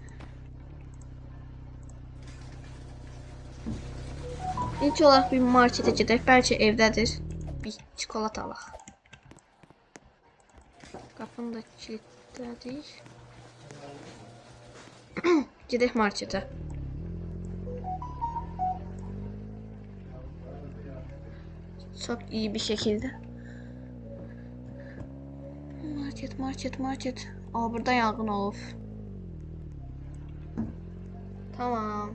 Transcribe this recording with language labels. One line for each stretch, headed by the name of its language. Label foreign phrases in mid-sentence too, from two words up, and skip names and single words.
Azerbaijani: İlk olaraq bir marketə gedək. Bəlkə evdədir. Bir çikolata alaq. Qapını da kilitlədik. Gedək marketə.
Turkish: Çok iyi bir şekilde.
Azerbaijani: Market. Aa, burada yangın olub. Tamam.